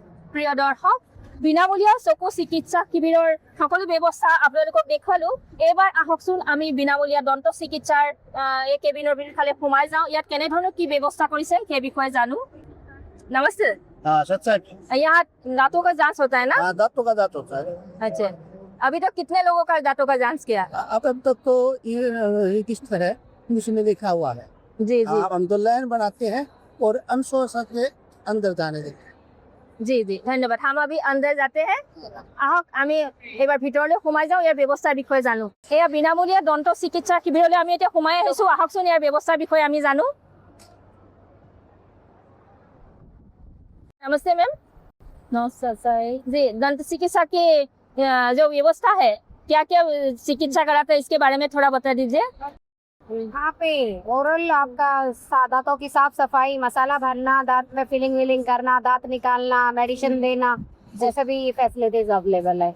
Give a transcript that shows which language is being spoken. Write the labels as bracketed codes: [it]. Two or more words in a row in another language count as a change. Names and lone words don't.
[as] প্ৰিয় দৰ্শক, বিনামূলীয়া চকু চিকিৎসা শিবিৰৰ সকলো ব্যৱস্থা আপোনালোকক দেখুৱালো। এইবাৰ আহকচোন আমি বিনামূলীয়া দন্ত চিকিৎসাৰ এই কেবিনৰ ফালে সোমাই যাওঁ। ইয়াত কেনেধৰণৰ কি ব্যৱস্থা কৰিছে সেই বিষয়ে জানো। [hi] नमस्ते। हाँ सच यहाँ दांतों का जांच होता है ना? हाँ दांतों का जांच होता है। अच्छा, अभी तक कितने लोगों का दांतों का जांच किया? अब तक तो ये किस्त है इसमें लिखा हुआ है। जी जी हम तो लाइन बनाते हैं और अनुशोचना के अंदर जाने देते हैं। जी जी धन्यवाद। हम अभी अंदर जाते हैं। [as] আহক আমি এবাৰ ভিতৰলৈ সোমাই যাওঁ, ইয়াৰ ব্যৱস্থাৰ বিষয়ে জানো। এয়া বিনামূলীয়া দন্ত চিকিৎসা শিবিৰলৈ আমি এতিয়া সোমাই আহিছো। আহকচোন ইয়াৰ ব্যৱস্থাৰ বিষয়ে আমি জানো। [hi] नमस्ते मैम। नमस्ते सर। जी, दंत चिकित्सा की जो व्यवस्था है, क्या क्या चिकित्सा कराते हैं इसके बारे में थोड़ा बता दीजिए। यहाँ पे ओरल आपका दांतों की साफ सफाई, मसाला भरना, दांत में फिलिंग विलिंग करना, दांत निकालना, मेडिसिन देना, जैसे भी फैसिलिटीज अवेलेबल है।